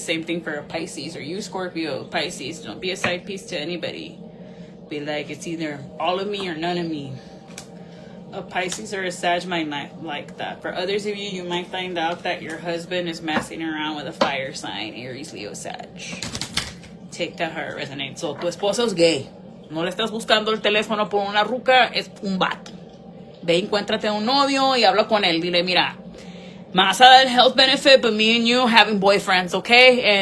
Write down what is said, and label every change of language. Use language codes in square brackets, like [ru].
[en] Same thing for a Pisces or you, Scorpio, Pisces. Don't be a side piece to anybody. Be like, it's either all of me or none of me. A Pisces or a Sag might not like that. For others of you, you might find out that your husband is messing around with a fire sign, Aries, Leo, Sag. Take that how it resonates. [es] So, tu esposo es gay. No le estás buscando el teléfono por una ruca, es un vato. Ve, encuéntrate un novio y habla con él. Dile, mira, me vas a dar [en] health benefit, but me and you having boyfriends, okay?